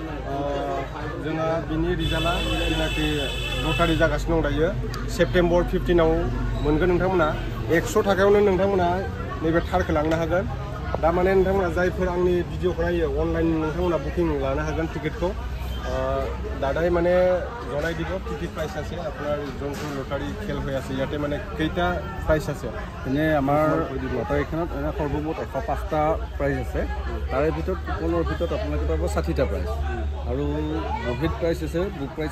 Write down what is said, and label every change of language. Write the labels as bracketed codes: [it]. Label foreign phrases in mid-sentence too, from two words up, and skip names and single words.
[brx] जोंहा बिनि रिजाल्टआ जेनाखि लटारि जागासिनो दं दायो सेप्तेम्बर 15आव मोनगोन नोंथांमोना 100 थाखायावनो नोंथांमोना नैबे थारखौ लांनो हागोन दा माने नोंथांमोना जायफोर आंनि भिडिअखौ नायो अनलाइन नोंथांमोना बुकिं लानो हागोन टिकेटखौ [as] দাদাই মানে জনাই দিব কি কি প্ৰাইচ আছে আপোনাৰ যোনটো লটাৰী খেল হৈ আছে ইয়াতে মানে কেইটা প্ৰাইচ আছে এনে আমাৰ লটাৰীখনত এনে সৰ্বমুঠ 105টা প্ৰাইজ আছে তাৰে ভিতৰত কুপনৰ ভিতৰত আপোনালোকে পাব 60টা প্ৰাইজ আৰু মহিত প্ৰাইচ আছে [en] book prize